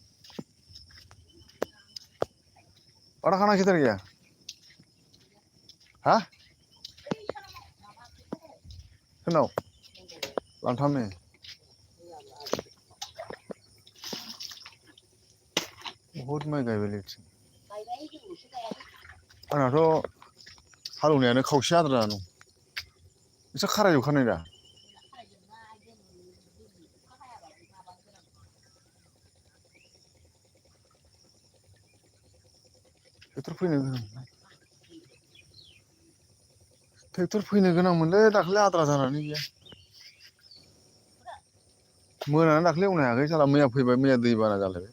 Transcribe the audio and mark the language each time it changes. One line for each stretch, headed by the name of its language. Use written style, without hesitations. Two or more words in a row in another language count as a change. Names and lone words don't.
Hindi: बड़ा खाना किधर गया? हाँ सुनाओ
Bodo: लांथा में बहुत माइ गायबाय लेथिं, आंनाथ' हालौनायानो खावसे आद्रा दं, एसे खारायजोबखानाय दा। ट्रेक्टर फैनो गोनांमोनलै दाख्लै आद्रा जानानै गैया, मोनानानै दाख्लै एवनो हायाखै साला, मैया फैबाय, मैया दै बाना जालायबाय।